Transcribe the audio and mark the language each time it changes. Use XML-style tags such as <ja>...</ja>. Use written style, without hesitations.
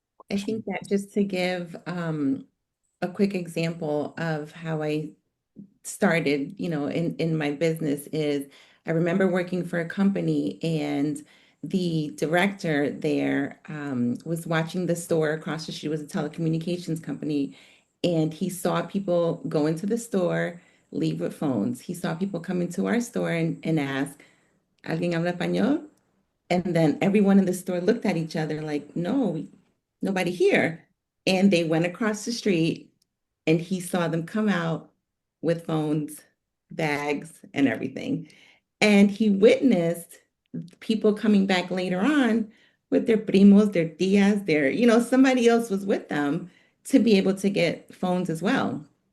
<en>I think that just to give a quick example of how I started, in my business is I remember working for a company and the director there was watching the store across the street. It was a telecommunications company, and he saw people go into the store, leave with phones. He saw people come into our store and ask,</en> <es>¿Alguien habla español?</es> <en>And then everyone in the store looked at each other like, no, nobody here. And they went across the street and he saw them come out with phones, bags, and everything. And he witnessed people coming back later on with their primos, their tias, somebody else was with them to be able to get phones as well.</en>